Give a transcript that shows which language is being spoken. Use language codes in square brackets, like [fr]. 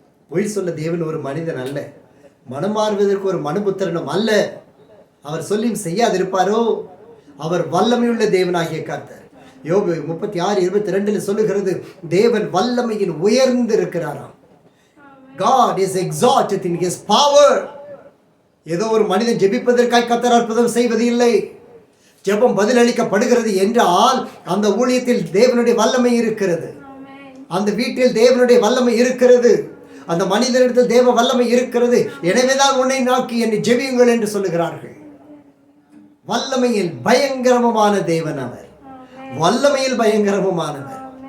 [ta] பொய் சொல்ல தேவன் ஒரு மனிதன் அல்ல, மனம் மாறுவதற்கு ஒரு மனுபுத்திரனும் அல்ல. அவர் சொல்லியும் செய்யாதிருப்பாரோ? அவர் வல்லமையுள்ள தேவனாகிய கர்த்தர். யோபு 36:22 சொல்லுகிறது, தேவன் வல்லமையில் உயர்ந்திருக்கிறாராம். [en] God is exalted in his power. [ta] ஏதோ ஒரு மனிதன் ஜெபிப்பதற்காய் கர்த்தர் அற்புதம் செய்வது இல்லை. ஜெபம் பதிலளிக்கப்படுகிறது என்றால் அந்த ஊழியத்தில் தேவனுடைய வல்லமை இருக்கிறது, அந்த வீட்டில் தேவனுடைய வல்லமை இருக்கிறது, அந்த மனிதனிடத்தில் தேவ வல்லமை இருக்கிறது. எனவேதான் உன்னை நோக்கி என்னை ஜெபியுங்கள் என்று சொல்லுகிறார்கள். வல்லமையில் பயங்கரமான தேவன் அவர், வல்லமையில் பயங்கரமானவர்.